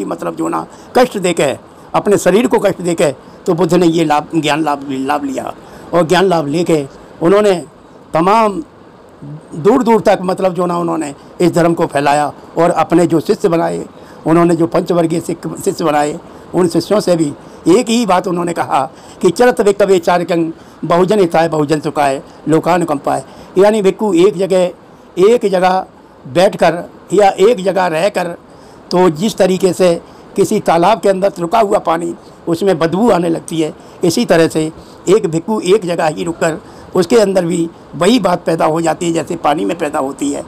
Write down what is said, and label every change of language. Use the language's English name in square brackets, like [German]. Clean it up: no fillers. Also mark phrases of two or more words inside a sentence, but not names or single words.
[Hindi] मतलब जो ना कष्ट देके, अपने शरीर को कष्ट देके, तो बुद्ध ने ये ज्ञान लाभ लिया और ज्ञान लाभ लेके उन्होंने तमाम दूर तक मतलब जो ना उन्होंने इस धर्म को फैलाया और अपने जो शिष्य बनाए, उन्होंने जो पंचवर्गीय शिष्य बनाए, उन शिष्यों से भी एक ही बात उन्होंने कहा कि [Pali] चरत विकवे चारकं बहुजन हिताय बहुजन सुखाय लोकानुकंपाय। [Hindi] यानी भिक्खु एक जगह बैठकर या एक जगह रहकर, तो जिस तरीके से किसी तालाब के अंदर रुका हुआ पानी उसमें बदबू आने लगती है, इसी तरह से एक भिक्खु एक जगह ही रुककर उसके अंदर भी वही बात पैदा हो जाती है जैसे पानी में पैदा होती है।